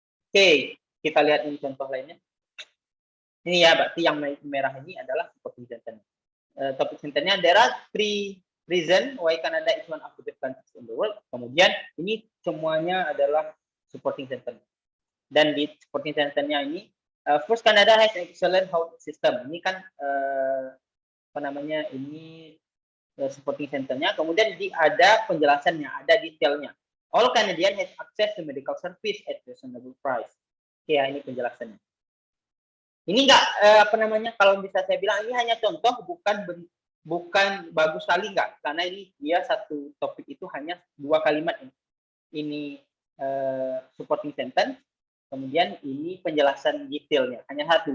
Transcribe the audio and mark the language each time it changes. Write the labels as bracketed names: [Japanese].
[Indonesian] Oke, kita lihat ini contoh lainnya. Ini ya, berarti yang merah ini adalah supporting sentence. Topik sentence-nya, [English] there are 3 reasons why Canada is one of the best countries in the world. [Indonesian] Kemudian ini semuanya adalah supporting sentence. Dan di supporting sentence-nya ini, [English] first, Canada has an excellent health system. [Indonesian] Ini kan apa namanya? Ini supporting sentence-nya. Kemudian ada penjelasannya, ada detailnya. [English] All Canadian has access to medical service at reasonable price. [Indonesian] Oke, ya, ini penjelasannya. Ini enggak apa namanya? Kalau bisa saya bilang ini hanya contoh, bukan bagus sekali enggak, karena ini dia satu topik itu hanya 2 kalimat ini. Ini supporting sentence, kemudian ini penjelasan detailnya, hanya satu.